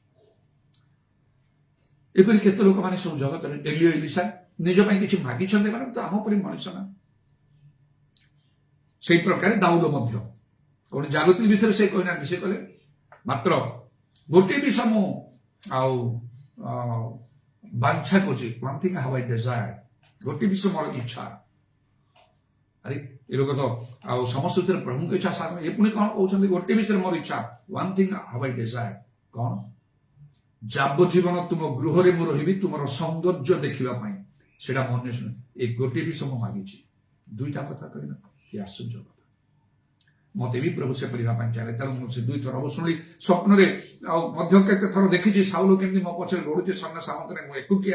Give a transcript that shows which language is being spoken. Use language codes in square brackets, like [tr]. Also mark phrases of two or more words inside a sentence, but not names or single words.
[or] ଏପରି କେତେ ଲୋକମାନେ ସବୁ ଜଗତରେ, ଏଲିଓ ଏଲିସା ନିଜ ପାଇଁ କିଛି ମାଗିଛନ୍ତି, ମାନେ ତ ଆମ ପରି ମଣିଷ ନା। ସେଇ ପ୍ରକାର ଦାଉଦ ମଧ୍ୟ କୌଣସି ଜାଗତିକ ବିଷୟରେ ସେ କହିନାହାନ୍ତି, ସେ କହିଲେ ମାତ୍ର ଗୋଟିଏ ବିଷୟ ମୁଁ ଆଉ ବାଞ୍ଛା କରୁଛି, [en] one thing have I desired, [or] ଗୋଟିଏ ବିଷୟ ମୋର ଇଚ୍ଛା। ଆରେ ଏ ଲୋକ ତ ଆଉ ସମସ୍ତ ଭିତରେ ପ୍ରଭୁଙ୍କ ଇଚ୍ଛା ସାଧନ, ଏ ପୁଣି କଣ କହୁଛନ୍ତି ଗୋଟିଏ ବିଷୟରେ ମୋର ଇଚ୍ଛା, [en] one thing have I desired, [or] କଣ? ଯାବଜୀବନ ତୁମ ଗୃହରେ ମୁଁ ରହିବି ତୁମର ସୌନ୍ଦର୍ଯ୍ୟ ଦେଖିବା ପାଇଁ, ସେଇଟା ମନେ ଶୁଣେ, ଏ ଗୋଟିଏ ବିଷୟ ମୁଁ ମାଗିଛି। ଦୁଇଟା କଥା କହିଲା, କି ଆଶ୍ଚର୍ଯ୍ୟ କଥା। ମତେ ବି ପ୍ରଭୁ ସେ କରିବା ପାଇଁ ଚାଲେ। ତେଣୁ ମୁଁ ସେ ଦୁଇଥର ଶୁଣିଲି ସ୍ୱପ୍ନରେ, ଆଉ ମଧ୍ୟ କେତେ ଥର ଦେଖିଛି ସାଉଲ କେମିତି ମୋ ପଛରେ ଦୌଡୁଛି ସୈନ୍ୟ ସାମନ୍ତରେ, ମୁଁ ଏକୁଟିଆ।